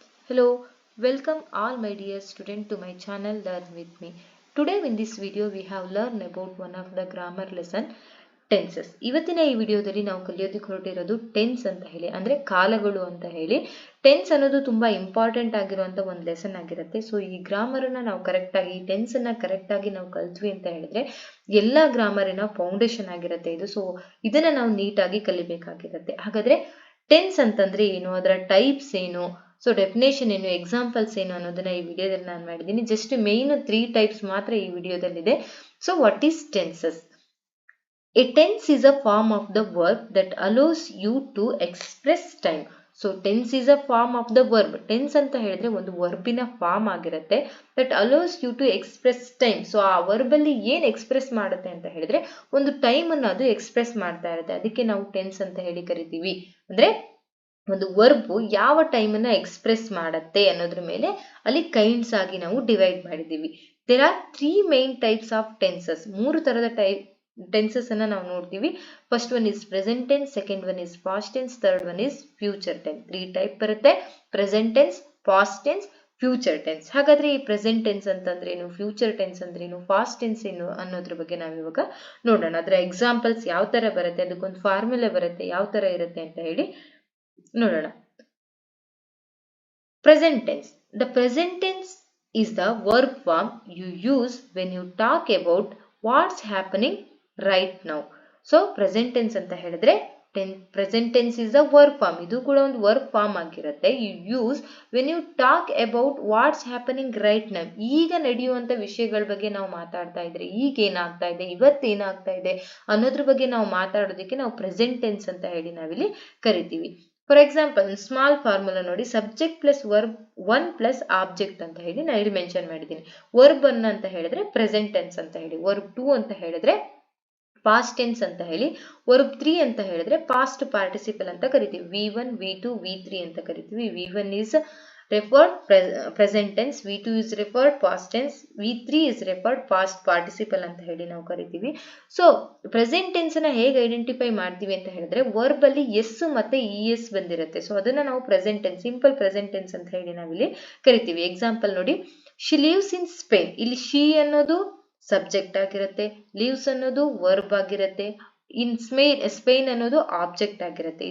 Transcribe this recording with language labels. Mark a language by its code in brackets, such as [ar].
[en] Hello, welcome all my dear student to my channel Learn with me. Today in this video we have learned about one of the grammar lesson tenses. [kn] ಇವತ್ತಿನ ಈ ವಿಡಿಯೋದಲ್ಲಿ ನಾವು ಕಲಿಯೋದಕ್ಕೆ ಹೊರಟಿರೋದು tense ಅಂತ ಹೇಳಿ ಅಂದ್ರೆ ಕಾಲಗಳು ಅಂತ ಹೇಳಿ. ಟೆನ್ಸ್ ಅನ್ನೋದು ತುಂಬಾ ಇಂಪಾರ್ಟೆಂಟ್ ಆಗಿರುವಂತ ಒಂದು ಲೆಸನ್ ಆಗಿರುತ್ತೆ. ಸೊ ಈ ಗ್ರಾಮರ್ ಅನ್ನ ನಾವು ಕರೆಕ್ಟ್ ಆಗಿ ಈ ಟೆನ್ಸ್ ಅನ್ನ ಕರೆಕ್ಟ್ ಆಗಿ ನಾವು ಕಲ್ತ್ವಿ ಅಂತ ಹೇಳಿದ್ರೆ ಎಲ್ಲಾ ಗ್ರಾಮರಿನ ಫೌಂಡೇಶನ್ ಆಗಿರುತ್ತೆ ಇದು. ಸೊ ಇದನ್ನ ನಾವು ನೀಟಾಗಿ ಕಲಿಬೇಕಾಗಿರುತ್ತೆ. ಹಾಗಾದ್ರೆ ಟೆನ್ಸ್ ಅಂತಂದ್ರೆ ಏನು, ಅದರ ಟೈಪ್ಸ್ ಏನು, ಸೊ ಡೆಫಿನೇಷನ್ ಏನು, ಎಕ್ಸಾಂಪಲ್ಸ್ ಏನು ಅನ್ನೋದನ್ನ ಈ ವಿಡಿಯೋದಲ್ಲಿ ನಾನು ಮಾಡಿದ್ದೀನಿ. [en] just main 3 types [kn] ಮಾತ್ರ ಈ ವಿಡಿಯೋದಲ್ಲಿದೆ. [en] So what is tenses? A tense is a form of the verb that allows you to express time. So tense is a form of the verb. Tense [kn] ಅಂತ ಹೇಳಿದ್ರೆ ಒಂದು ವರ್ಬಿನ ಫಾರ್ಮ್ ಆಗಿರುತ್ತೆ [en] that allows you to express time. [kn] So ಆ verb ಅಲ್ಲಿ ಏನ್ express ಮಾಡುತ್ತೆ ಅಂತ ಹೇಳಿದ್ರೆ ಒಂದು ಟೈಮ್ ಅನ್ನು ಅದು ಎಕ್ಸ್ಪ್ರೆಸ್ ಮಾಡ್ತಾ ಇರುತ್ತೆ. ಅದಕ್ಕೆ ನಾವು ಟೆನ್ಸ್ ಅಂತ ಹೇಳಿ ಕರಿತೀವಿ. ಅಂದ್ರೆ ಒಂದು ವರ್ಬ್ ಯಾವ ಟೈಮ್ ಅನ್ನ ಎಕ್ಸ್ಪ್ರೆಸ್ ಮಾಡುತ್ತೆ ಅನ್ನೋದ್ರ ಮೇಲೆ ಅಲ್ಲಿ ಕೈಂಡ್ಸ್ ಆಗಿ ನಾವು ಡಿವೈಡ್ ಮಾಡಿದೀವಿ. [en] There are 3 main types of tenses. [kn] 3 ತರದ ಟೆನ್ಸಸ್ ಅನ್ನ ನಾವು ನೋಡ್ತೀವಿ. [en] First one is present tense, second one is past tense, third one is future tense. 3 type ಬರುತ್ತೆ: present tense, past tense, future tense. [kn] ಹಾಗಾದ್ರೆ ಈ ಪ್ರೆಸೆಂಟ್ ಟೆನ್ಸ್ ಅಂತಂದ್ರೆ ಏನು, future tense ಅಂದ್ರೆ ಏನು, ಪಾಸ್ಟ್ ಟೆನ್ಸ್ ಏನು ಅನ್ನೋದ್ರ ಬಗ್ಗೆ ನಾವು ಇವಾಗ ನೋಡೋಣ. ಅದರ ಎಕ್ಸಾಂಪಲ್ಸ್ ಯಾವ ತರ ಬರುತ್ತೆ, ಅದಕ್ಕೊಂದು ಫಾರ್ಮುಲಾ ಬರುತ್ತೆ, ಯಾವ ತರ ಇರುತ್ತೆ ಅಂತ ಹೇಳಿ ನೋಡೋಣ. [en] Present tense. The present tense is the verb form you use when you talk about what's happening right now. So present tense [kn] ಅಂತ ಹೇಳಿದ್ರೆ [en] present tense is the verb form. [kn] ಇದು ಕೂಡ ಒಂದು verb form ಆಗಿರುತ್ತೆ. [en] You use when you talk about what's happening right now. [kn] ಈಗ ನಡೆಯುವಂತ ವಿಷಯಗಳ ಬಗ್ಗೆ ನಾವು ಮಾತಾಡ್ತಾ ಇದ್ರೆ, ಈಗ ಏನಾಗ್ತಾ ಇದೆ, ಇವತ್ತೇನಾಗ್ತಾ ಇದೆ ಅನ್ನೋದ್ರ ಬಗ್ಗೆ ನಾವು ಮಾತಾಡೋದಕ್ಕೆ ನಾವು present tense ಅಂತ ಹೇಳಿ ನಾವಿಲ್ಲಿ ಕರಿತೀವಿ. [en] for example small formula ನೋಡಿ, subject plus verb 1 plus object [kn] ಅಂತ ಹೇಳಿ ನಾನು ಇಲ್ಲಿ ಮೆನ್ಷನ್ ಮಾಡಿದ್ದೀನಿ. ವರ್ಬ್ ಅನ್ನ ಅಂತ ಹೇಳಿದ್ರೆ ಪ್ರೆಸೆಂಟ್ ಟೆನ್ಸ್ ಅಂತ ಹೇಳಿ, ವರ್ಬ್ 2 ಅಂತ ಹೇಳಿದ್ರೆ ಪಾಸ್ಟ್ ಟೆನ್ಸ್ ಅಂತ ಹೇಳಿ, ವರ್ಬ್ 3 ಅಂತ ಹೇಳಿದ್ರೆ ಪಾಸ್ಟ್ ಪಾರ್ಟಿಸಿಪಲ್ ಅಂತ ಕರಿತೀವಿ. V1, V2, V3 ಅಂತ ಕರಿತೀವಿ. [en] V1 is referred present tense, V2 is referred past tense, V3 is referred past participle [kn] ಅಂತ ಹೇಳಿ ನಾವು ಕರಿತೀವಿ. ಸೊ ಪ್ರೆಸೆಂಟ್ ಟೆನ್ಸ್ ನ ಹೇಗೆ ಐಡೆಂಟಿಫೈ ಮಾಡ್ತೀವಿ ಅಂತ ಹೇಳಿದ್ರೆ ವರ್ಬ್ ಅಲ್ಲಿ ಎಸ್ ಮತ್ತೆ es ಬಂದಿರುತ್ತೆ. ಸೊ ಅದನ್ನ ನಾವು present tense, simple present tense ಅಂತ ಹೇಳಿ ನಾವಿಲ್ಲಿ ಕರಿತೀವಿ. ಎಕ್ಸಾಂಪಲ್ ನೋಡಿ, [en] She lives in Spain. [kn] ಇಲ್ಲಿ ಶಿ ಅನ್ನೋದು ಸಬ್ಜೆಕ್ಟ್ ಆಗಿರುತ್ತೆ, ಲಿವ್ಸ್ ಅನ್ನೋದು ವರ್ಬ್ ಆಗಿರುತ್ತೆ, ಇನ್ ಸ್ಪೇನ್ ಅನ್ನೋದು ಆಬ್ಜೆಕ್ಟ್ ಆಗಿರುತ್ತೆ.